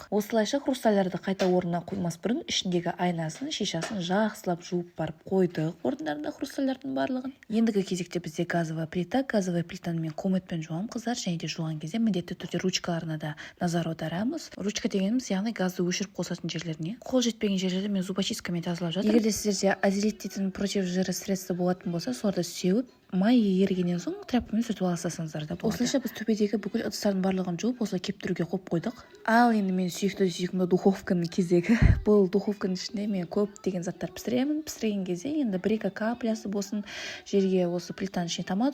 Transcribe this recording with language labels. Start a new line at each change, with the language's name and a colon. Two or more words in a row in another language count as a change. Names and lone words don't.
Kazakh: Осылайша хрустальдарды қайта орнына қоймас бұрын ішіндегі айнасын, шишасын жақсылап жуып барып қойдық. Орындарында хрустальдардың барлығын. Ендігі кезекте бізде
Russian: газовая плита. Газовая плитаны
Kazakh: мен кометпен жуам, қыздар, және де жуған кезде міндетті түрде ручкаларына да назар аударамыз. Ручка дегеніміз, яғни газды өшіріп қосатын жерлеріне. Қол жетпеген жерлерді мен зубочисткамен тазалап жатырмын. Егер де сіздерде азелит дейтін
Russian: против жира средства
Kazakh: болатын болса, соларды сеуіп, май ерігеннен соң тряпкамен сүртіп алсаңыздар да болады. Осылайша біз төбедегі бүкіл ыдыстардың барлығын жуып, осылай кептіруге қойып қойдық. Ал енді мен сүйікті духовканың кезегі. Бұл духовканың ішінде мен көп деген заттар пісіремін. Пісірген кезде енді бір-екі каплясы болсын жерге осы плитаның ішіне тамады.